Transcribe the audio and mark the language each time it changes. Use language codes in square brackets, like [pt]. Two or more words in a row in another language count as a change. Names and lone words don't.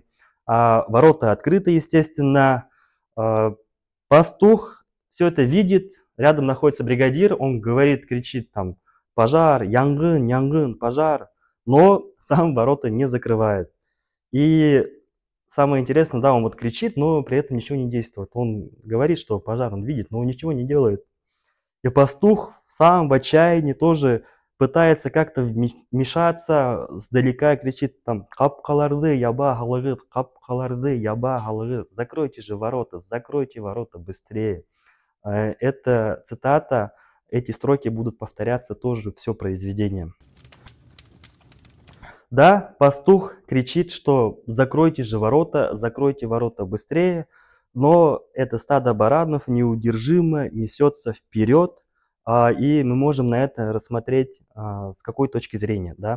[ru] Ворота открыты, естественно. Пастух все это видит, рядом находится бригадир, он говорит, кричит там пожар, [tt] янгын, янгын, [ru] пожар, но сам ворота не закрывает. И самое интересное, да, он вот кричит, но при этом ничего не действует. Он говорит, что пожар он видит, но он ничего не делает. И пастух сам в отчаянии тоже пытается как-то вмешаться, сдалека кричит там [tt] «Капкаларды яба халыгыт, капкаларды яба халыгыт». [ru] Закройте ворота быстрее. Это цитата, эти строки будут повторяться тоже все произведение. Да, пастух кричит, что закройте ворота быстрее, но это стадо баранов неудержимо несется вперед, и мы можем на это рассмотреть с какой точки зрения, да?